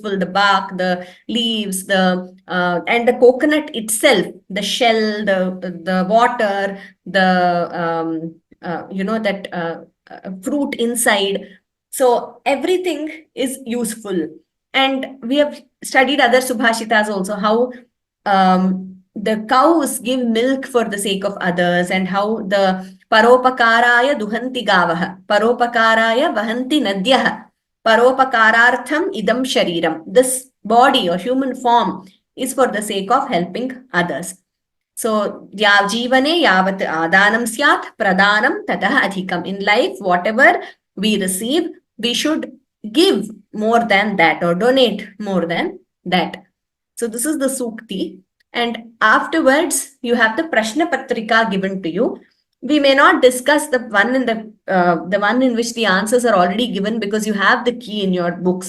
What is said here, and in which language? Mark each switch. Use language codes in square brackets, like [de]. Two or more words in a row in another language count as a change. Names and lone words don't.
[en] The bark, the leaves, and the coconut itself, the shell, the water, the fruit inside. So everything is useful. And we have studied other subhashitas also, how the cows give milk for the sake of others, and how the [sa] paropakaraya duhanti gavaha, paropakaraya vahanti nadyah, paropakarartham idam shariram. [en] This body or human form is for the sake of helping others. So, [sa] jivane yavat adanam syat pradanam tatah adhikam. [en] In life, whatever we receive, we should give more than that or donate more than that. So this is the sukti. And afterwards, you have the [sa] prashna patrika [en] given to you. We may not discuss the one in which the answers are already given, because you have the key in your books.